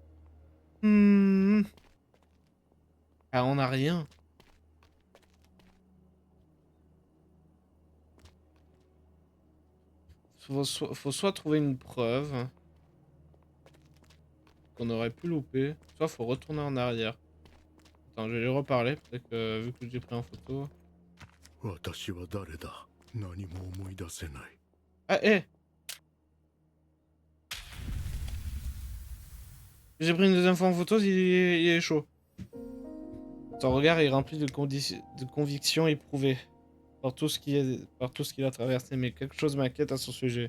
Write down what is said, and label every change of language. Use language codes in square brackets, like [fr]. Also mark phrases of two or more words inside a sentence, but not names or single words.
[fr] Ah, on a rien. faut soit trouver une preuve qu'on aurait pu louper, soit faut retourner en arrière. Attends, je vais lui reparler, peut-être que vu que j'ai pris en photo. [ja] 私は誰だ。何も思い出せない。 [fr] Ah, hé! J'ai pris une deuxième fois en photo, il est chaud. Son regard est rempli de convictions éprouvées par tout ce qu'il a traversé, mais quelque chose m'inquiète à son sujet.